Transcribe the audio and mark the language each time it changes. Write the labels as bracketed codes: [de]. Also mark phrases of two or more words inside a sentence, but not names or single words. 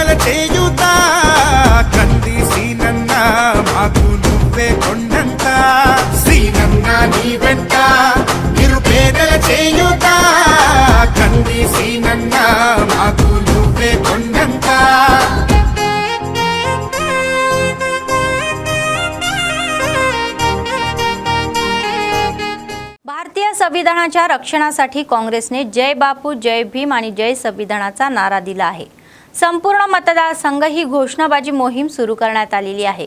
[te] చేయుత కంది సీనన్న మాకు నువ్వే కొండంత సీనన్న నీ వెంట నిరుపేదల చేయుత కంది సీనన్న మాకు నువ్వే కొండంత [mr] भारतीय संविधानाच्या रक्षणासाठी काँग्रेसने जय बापू जय भीम आणि जय संविधानाचा नारा दिला आहे। संपूर्ण मतदारसंघ ही घोषणाबाजी मोहीम सुरू करण्यात आलेली आहे।